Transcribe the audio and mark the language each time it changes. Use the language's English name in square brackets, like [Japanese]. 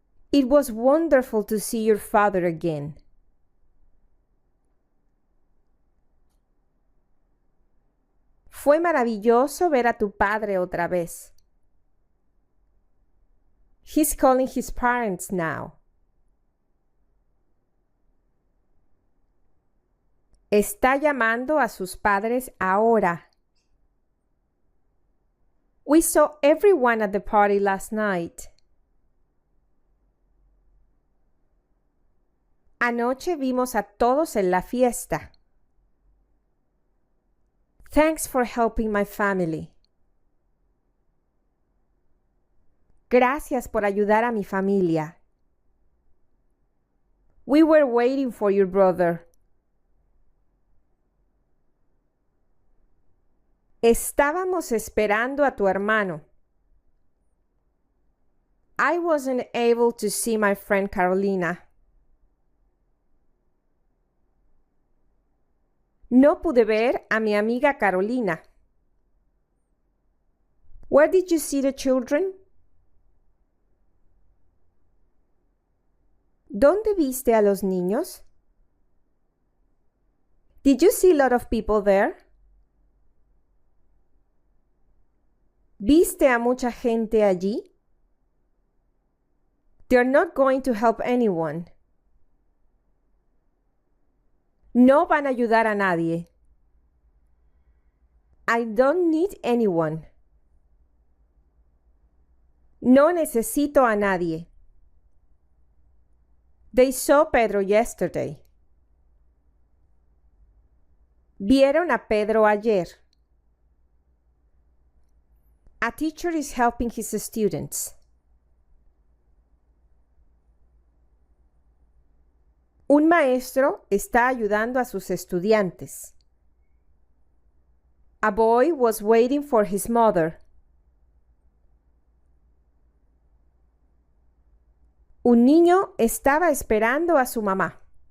[English] It was wonderful to see your father again. [Spanish] Fue maravilloso ver a tu padre otra vez. [English] He's calling his parents now. [Spanish] Está llamando a sus padres ahora. [English] We saw everyone at the party last night. [Spanish] Anoche vimos a todos en la fiesta. [English] Thanks for helping my family. [Spanish] Gracias por ayudar a mi familia. [English] We were waiting for your brother. [Spanish] Estábamos esperando a tu hermano. [English] I wasn't able to see my friend Carolina. [Spanish] No pude ver a mi amiga Carolina. [English] Where did you see the children? [Spanish] ¿Dónde viste a los niños? [English] Did you see a lot of people there? [Spanish] ¿Viste a mucha gente allí? [English] They're not going to help anyone. [Spanish] No van a ayudar a nadie. [English] I don't need anyone. [Spanish] No necesito a nadie. [English] They saw Pedro yesterday. [Spanish] Vieron a Pedro ayer. [English] A teacher is helping his students. [Spanish] Un maestro está ayudando a sus estudiantes. [English] A boy was waiting for his mother. [Spanish] Un niño estaba esperando a su mamá.